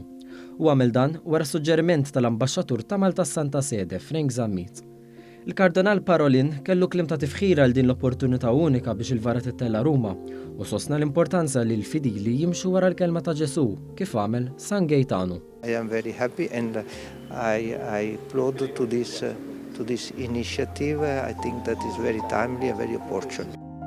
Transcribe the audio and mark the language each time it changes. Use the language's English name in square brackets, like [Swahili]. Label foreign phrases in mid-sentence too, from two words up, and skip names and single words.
[Maltese] U għamel dan wara suġġeriment tal-Ambaxxatur ta' Malta s-Santa Sede, Frank Zammit. Il-Kardinal Parolin kellu kliem ta' tifħira għal din l-opportunità unika biex il-vara tittella Ruma u sostna l-importanza li l-fidili jimxu wara l-kelma ta' Ġesu kif għamel San Gaetano. [English] I am very happy and I applaud to this initiative. I think that is very timely and very opportune.